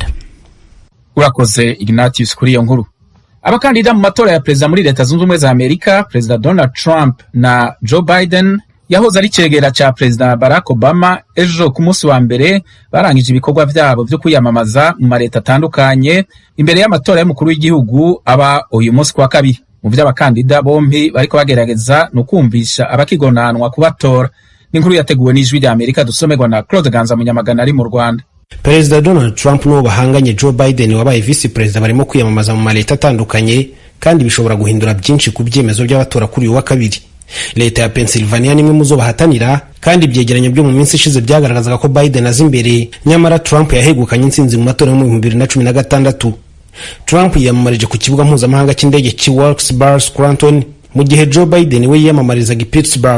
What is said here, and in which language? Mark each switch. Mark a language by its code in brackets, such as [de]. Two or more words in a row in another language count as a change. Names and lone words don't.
[rw] Urakoze Ignatius kuri iyo nkuru. Abakandida mu matora ya perezida muri Leta Zunze Ubumwe za Amerika, Perezida Donald Trump na Joe Biden yahoze ari cegera cha Perezida Barack Obama, ejo ku munsi wa mbere barangije ibikorwa byabo byo kwiyamamaza mu mareta atandukanye imbere y'amatora y'umukuru w'igihugu aba uyu munsi kwa kabiri. [rn] mu vy'abakandida bompi bariko bagerageza no kumvisha abakigonanwa kubatora. [rw] N'inkuru yateguwe n'Ijwi rya Amerika dusomerwa na Claude Ganza Munyamagana ari mu Rwanda. Perezida Donald Trump n'uwo bahanganye Joe Biden wabaye [en] vice president [rw] barimo kwiyamamaza mu maleta atandukanye kandi bishobora guhindura byinshi ku byemezo by'abatora kuri uyu wa kabiri. Leta ya Pennsylvania nimwe muzo bahatanira kandi ibyegeranyo byo mu minsi ishize byagaragazaga ko Biden azi imbere, nyamara Trump yahegukanye intsinzi mu matora yo mu 2016. Trump yiyamamarije ku kibuga mpuzamahanga cy'indege cy'i Wilkes-Barre Scranton mu gihe Joe Biden we yiyamamarizaga i Pittsburgh.